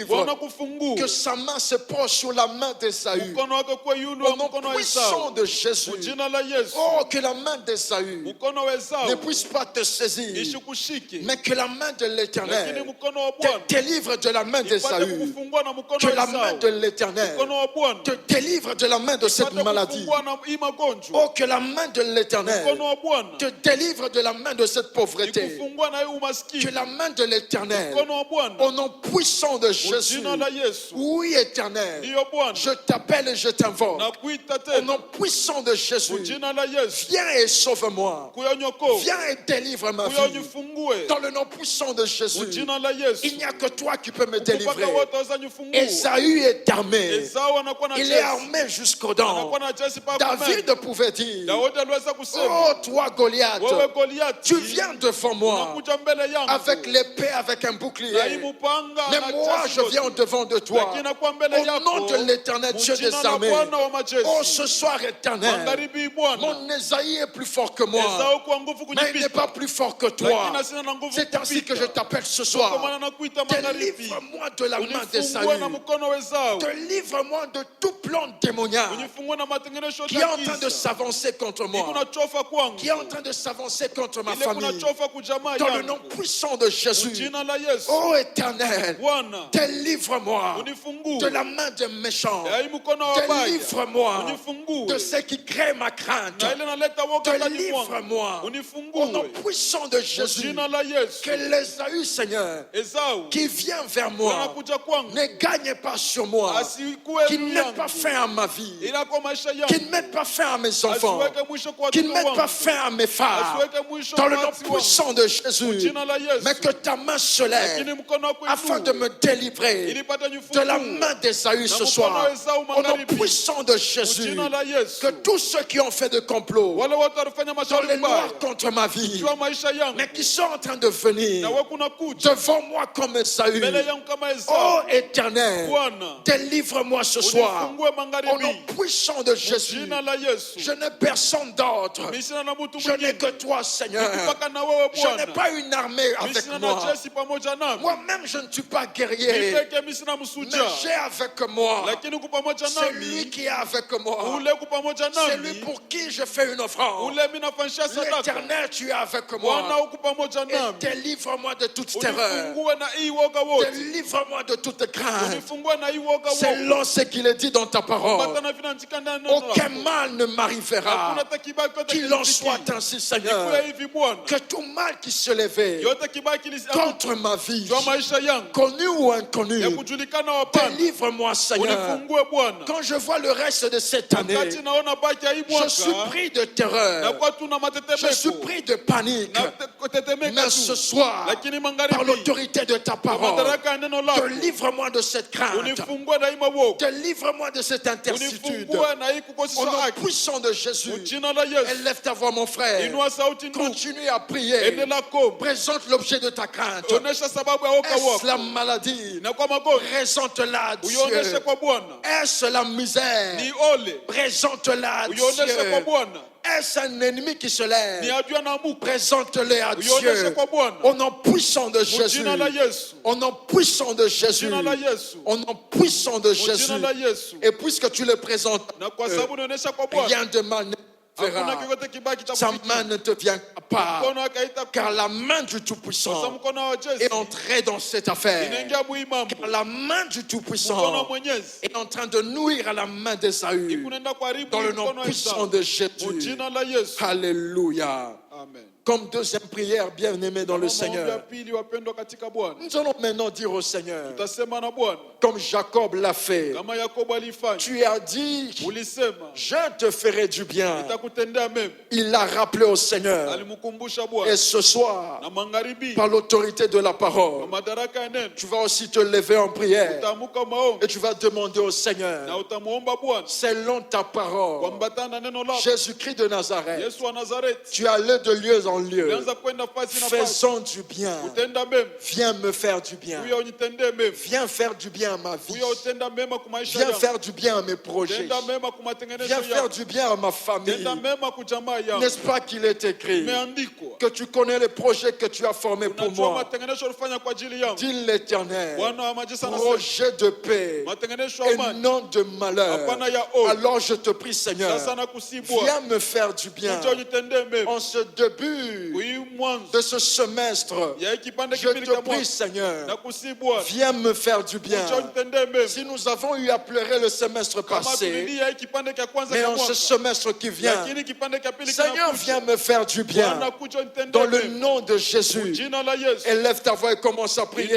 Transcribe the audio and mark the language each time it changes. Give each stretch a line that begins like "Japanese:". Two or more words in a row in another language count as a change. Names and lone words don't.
Swahili: Bwana kufungue.
French: que sa main se pose sur la main d'Ésaü.
Swahili: Mkono wake kwa yule
French: Au
Swahili: wa
French: nom
Swahili: mkono wa
French: puissant
Swahili: Esau.
French: de Jésus,
Swahili: Jina la Yesu.
French: oh, que la main d'Ésaü
Swahili: Mkono wa Esau
French: ne puisse pas te saisir,
Swahili: ishikushike.
French: mais que la main de
Swahili: Lakini
French: l'Éternel
Swahili: mkono wa
French: te
Swahili: Bwana
French: délivre de la main
Swahili: ipate
French: d'Ésaü.
Swahili: kukufungua na mkono
French: Que
Swahili: wa
French: la main
Swahili: Esau.
French: de l'Éternel
Swahili: Mkono wa Bwana
French: te délivre de la main de cette
Swahili: ipate
French: maladie.
Swahili: kufungua na hii magonjwa.
French: Oh, que la main de l'Éternel
Swahili: Mkono wa Bwana
French: te délivre de la main de cette pauvreté.
Swahili: ikufungua na hii
French: Que
Swahili: umaskini.
French: la main de l'Éternel,
Swahili: Mkono wa Bwana
French: au nom puissant de Jésus,
Swahili: jina la Yesu.
French: oui, Éternel,
Swahili: Ndiyo Bwana.
French: je t'appelle et je t'invoque.
Swahili: Na kuita
French: Au
Swahili: tena.
French: nom puissant de Jésus,
Swahili: Jina la Yesu.
French: viens et sauve-moi.
Swahili: Kuyonyoko.
French: Viens et délivre ma vie.
Swahili: Kuyonifungue.
French: Dans le nom puissant de Jésus,
Swahili: Jina la Yesu.
French: il n'y a que toi qui peux me
Swahili: Mpaka
French: délivrer.
Swahili: wote waweza nifungue.
French: Esaü est armé.
Swahili: Esau anakuwa na
French: Il est
Swahili: chesi.
French: armé jusqu'aux dents.
Swahili: Anakuwa na chesi pa
French: David
Swahili: kumeni.
French: pouvait dire,
Swahili: Daudi aliweza kusema,
French: oh toi Goliath,
Swahili: wewe Goliathi,
French: tu viens devant moi
Swahili: unakuja mbele yangu
French: avec l'épée, avec un
Swahili: na hii
French: bouclier.
Swahili: mupanga
French: Mais
Swahili: na
French: moi
Swahili: chesi
French: je
Swahili: yote.
French: viens devant de toi.
Swahili: Lakini nakuwa mbele
French: Au
Swahili: yako,
French: nom de l'Éternel Dieu des
Swahili: mjina la
French: armées.
Swahili: Bwana wa majeshi.
French: Oh, ce soir éternel,
Swahili: Magharibi Bwana.
French: mon Esaïe est plus fort que moi.
Swahili: Esau kwa nguvu
French: Mais il n'est
Swahili: kunipita.
French: pas plus fort que toi.
Swahili: Lakini sina na nguvu
French: C'est ainsi que je
Swahili: kupita.
French: t'appelle ce
Swahili: Kwa
French: soir.
Swahili: maana nakuita magharibi.
French: Délivre-moi de la main
Swahili: Unifungue
French: d'Esaü.
Swahili: na mkono wa Esau.
French: Délivre-moi de tout plan démoniaque
Swahili: Unifungue na matengenezo
French: qui est
Swahili: ya
French: en train de
Swahili: giza.
French: s'avancer contre
Swahili: Iko
French: moi,
Swahili: na chofa kwangu.
French: qui est en train de s'avancer contre ma
Swahili: Ile kuna
French: famille.
Swahili: chofa kujamaa
French: Dans le
Swahili: yangu.
French: nom puissant de Jésus.
Swahili: Jina la Yesu.
French: Oh éternel,
Swahili: Bwana,
French: délivre-moi
Swahili: unifungue.
French: de la main des méchants.
Swahili: Ya hii mkono wa baya.
French: Délivre-moi
Swahili: Unifungue.
French: de ceux qui créent ma crainte.
Swahili: Na ile naleta woga ndani mwangu.
French: Délivre-moi au nom
Swahili: Unifungue.
French: puissant de Jésus.
Swahili: Jina la Yesu.
French: Que l'Ésaü, Seigneur,
Swahili: Esau
French: qui vient vers moi,
Swahili: anakuja kwangu.
French: ne gagne pas sur moi,
Swahili: Asikuwe
French: qui
Swahili: juu
French: ne mette
Swahili: yangu.
French: pas fin à ma vie,
Swahili: Ila kwa maisha
French: qui
Swahili: yangu.
French: ne mette pas fin à mes enfants,
Swahili: Asiweke mwisho kwa
French: qui ne
Swahili: watoto
French: mette pas
Swahili: wangu.
French: fin à mes phares.
Swahili: Asiweke mwisho
French: Dans
Swahili: kwa
French: le nom
Swahili: watu wangu.
French: puissant de Jésus,
Swahili: Jina la Yesu.
French: mais que ta main se
Swahili: Lakini
French: lève
Swahili: mkono wako
French: afin de
Swahili: inue.
French: me délivrer
Swahili: Ili pate
French: de la
Swahili: nifungue.
French: main d'Ésaü ce
Swahili: mkono
French: soir.
Swahili: wa Esau
French: Au nom
Swahili: magharibi.
French: puissant de Jésus,
Swahili: Jina la Yesu.
French: que tous ceux qui ont fait de complot
Swahili: Wale wote walifanya
French: dans
Swahili: mashauri
French: les
Swahili: mbaya
French: noirs contre ma vie,
Swahili: juu ya maisha yangu.
French: mais qui sont en train de venir
Swahili: Na wewe kuna kuja
French: devant moi comme Esaü.
Swahili: mbele yangu kama Esau.
French: Oh éternel,
Swahili: Bwana,
French: délivre-moi ce soir.
Swahili: unifungue
French: Au nom
Swahili: magharibi.
French: puissant de Jésus,
Swahili: Jina la Yesu.
French: je n'ai personne d'autre.
Swahili: Mimi sina na mtu
French: Je n'ai
Swahili: mwingine.
French: que toi, Seigneur.
Swahili: Mpaka na wewe
French: Je n'ai
Swahili: Bwana.
French: pas une armée
Swahili: Mimi
French: avec
Swahili: sina na
French: moi.
Swahili: jeshi pamoja nami.
French: Moi-même, je ne suis pas
Swahili: Mimi
French: guerrier.
Swahili: peke mimi sina
French: Mais
Swahili: msuja.
French: j'ai avec moi
Swahili: Lakini uko pamoja
French: celui
Swahili: nami.
French: qui est avec moi.
Swahili: Ule uko pamoja
French: Celui
Swahili: nami.
French: pour qui je fais une offrande.
Swahili: Ule mimi nafanyisha sadaka.
French: L'Éternel, tu es avec
Swahili: Bwana
French: moi.
Swahili: uko pamoja
French: Et
Swahili: nami.
French: délivre-moi de toute terreur.
Swahili: Unifungue na hii woga wote.
French: Délivre-moi de toute crainte.
Swahili: Unifungue na hii woga wote.
French: Selon ce qu'il est dit dans ta parole.
Swahili: Patana vinaandika ndani ya neno
French: Aucun
Swahili: lako.
French: mal ne m'arrivera.
Swahili: Hakuna hata kibaki yote
French: Qu'il en
Swahili: kilifikia.
French: soit ainsi, Seigneur.
Swahili: Ikuwe hivi Bwana.
French: Que tout mal qui se levait
Swahili: Yote kibaki
French: contre ma vie,
Swahili: juu ya maisha yangu.
French: connu ou inconnu,
Swahili: Ya kujulikana hapana.
French: délivre-moi, Seigneur.
Swahili: Unifungue Bwana.
French: Quand je vois le reste de cette année,
Swahili: Wakati naona baki ya hii
French: je suis
Swahili: mwaka.
French: pris de terreur.
Swahili: Nakuwa tu na
French: Je suis
Swahili: matetemeko.
French: pris de panique.
Swahili: Na kutetemeka
French: Mais ce
Swahili: tu.
French: soir,
Swahili: Lakini
French: par
Swahili: magharibi.
French: l'autorité de ta
Swahili: Kwa
French: parole,
Swahili: madaraka ya neno lako.
French: délivre-moi de cette crainte.
Swahili: Unifungue na hii mawoga.
French: Délivre-moi de cette intercitude.
Swahili: Unifungue na hii
French: Au
Swahili: kukosesha
French: nom
Swahili: haki.
French: puissant de Jésus,
Swahili: Jina la Yesu.
French: élève ta voix, mon frère.
Swahili: Inua sauti ndugu.
French: Continue à prier.
Swahili: Endelea kuomba.
French: Présente l'objet de ta crainte.
Swahili: Onesha sababu ya woga
French: Est-ce
Swahili: wako.
French: la maladie?
Swahili: Na kwa magonjwa.
French: Présente-la à
Swahili: Uionyeshe
French: Dieu.
Swahili: kwa Bwana.
French: Est-ce la misère?
Swahili: Ni ole.
French: Présente-la à
Swahili: Uionyeshe kwa
French: Dieu.
Swahili: Bwana.
French: Est-ce un ennemi qui se
Swahili: Ni
French: lève?
Swahili: adui anaamuka.
French: Présente-le à
Swahili: Uionyeshe
French: Dieu.
Swahili: kwa Bwana.
French: Au nom puissant de Jésus.
Swahili: Jina la Yesu.
French: Au nom puissant de Jésus.
Swahili: Jina la Yesu.
French: Au nom puissant de Jésus.
Swahili: Jina la Yesu.
French: Et puisque tu le présentes,
Swahili: Na kwa sababu unaonyesha kwa Bwana.
French: rien de mal ne
Swahili: Hakuna
French: verra.
Swahili: kikote kibaki
French: Sa
Swahili: kitakufikia.
French: main ne te vient pas.
Swahili: Mkono wake haitakuwa.
French: Car la main du
Swahili: Kwa sababu
French: Tout-Puissant
Swahili: mkono wa Yesu
French: est entrée dans cette affaire.
Swahili: inaingia mwi mambo.
French: Car la main du
Swahili: Mkono wa
French: Tout-Puissant
Swahili: Mwenyezi
French: est en train de nuire à la main d'Ésaü.
Swahili: kunaenda kuharibu
French: Dans le nom
Swahili: mkono wa
French: puissant
Swahili: Esau.
French: de
Swahili: Kwa
French: Jésus.
Swahili: jina la Yesu.
French: Alléluia.
Swahili: Amen.
French: Comme deuxième prière, bien-aimé dans le
Swahili: Maombi ya
French: Seigneur.
Swahili: pili wapendwa katika Bwana.
French: Nous allons maintenant dire au Seigneur,
Swahili: Tutasema na Bwana
French: comme Jacob l'a fait,
Swahili: kama Yakobo alifanya.
French: tu as dit,
Swahili: Ulisema
French: je te ferai du bien.
Swahili: nitakutendea mema.
French: Il l'a rappelé au Seigneur.
Swahili: Alimkumbusha
French: Et
Swahili: Bwana.
French: ce soir,
Swahili: Na magharibi
French: par l'autorité de la
Swahili: kwa
French: parole,
Swahili: madaraka ya neno
French: tu vas aussi te lever en prière
Swahili: utaamka maombi
French: et tu vas demander au
Swahili: na
French: Seigneur,
Swahili: utamuomba Bwana
French: selon ta parole,
Swahili: kuambatana na neno lako.
French: Jésus-Christ de Nazareth,
Swahili: Yesu wa Nazareti
French: tu as allé de lieu en en lieu.
Swahili: ulianza kwenda fasi na fasi.
French: Faisons du bien.
Swahili: Utenda mema.
French: Viens me faire du bien.
Swahili: Huyo unitendee mema.
French: Viens faire du bien à ma vie.
Swahili: Huyo utenda mema kwa maisha
French: Viens
Swahili: yangu.
French: faire du bien à mes projets.
Swahili: Tenda mema kwa matengenezo
French: Viens faire
Swahili: yangu.
French: du bien à ma famille.
Swahili: Tenda mema kwa jamaa yangu.
French: N'est-ce pas qu'il est écrit
Swahili: Imeandikwa.
French: que tu connais les projets que tu as formés pour
Swahili: Unajua
French: moi?
Swahili: matengenezo ulifanya kwa ajili yangu.
French: Dit l'Éternel.
Swahili: Bwana wa majeshi anasema.
French: Projet de paix
Swahili: Matengenezo ya
French: et
Swahili: amani.
French: non de malheur.
Swahili: Hapana ya ovu.
French: Alors je te prie, Seigneur,
Swahili: Sasa nakusibwa.
French: viens me faire du bien.
Swahili: Kuja unitendee mema.
French: En ce début
Swahili: Hii mwanzo
French: de ce semestre,
Swahili: ya hiki kipande
French: je
Swahili: kipili
French: te
Swahili: cha
French: prie,
Swahili: mwaka.
French: Seigneur,
Swahili: Nakusibwa.
French: viens me faire du bien.
Swahili: Kuja unitendee mema.
French: Si nous avons eu à pleurer le semestre
Swahili: Kama
French: passé,
Swahili: tulilia hiki kipande cha kwanza
French: mais
Swahili: cha
French: en ce
Swahili: mwaka.
French: semestre qui vient,
Swahili: Lakini kipande cha pili
French: Seigneur,
Swahili: kinakuja.
French: viens me faire du bien.
Swahili: Bwana kuja unitendee
French: Dans le
Swahili: mema.
French: nom de Jésus,
Swahili: Jina la Yesu.
French: élève ta voix et commence à prier.